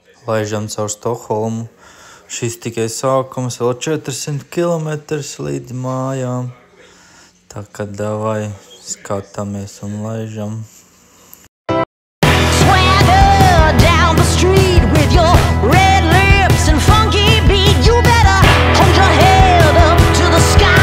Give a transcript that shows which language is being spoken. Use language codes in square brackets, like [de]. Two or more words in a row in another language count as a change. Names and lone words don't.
[lv] laižam caur Stokholmu. Šis tikai sākums, vēl 400 km līdz mājām. Tā kā davai skatāmies un laižam. [en] Swagger down the street with your red lips and funky beat. You better hold your head up to the sky.